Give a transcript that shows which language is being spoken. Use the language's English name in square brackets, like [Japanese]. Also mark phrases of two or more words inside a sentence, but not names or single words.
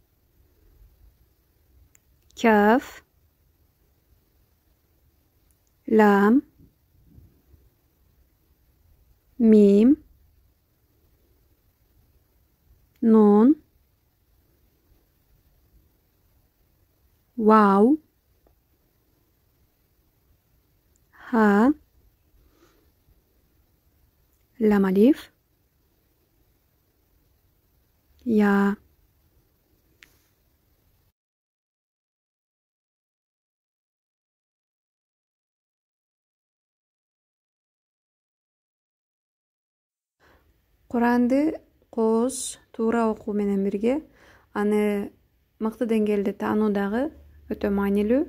[Arabic] كاف, لام, ميم, نون, واو, ها, لام ألف, يا. [Kyrgyz] Куранды кооз, туура окуу менен бирге аны мыкты деңгээлде таануу дагы өтө маанилүү.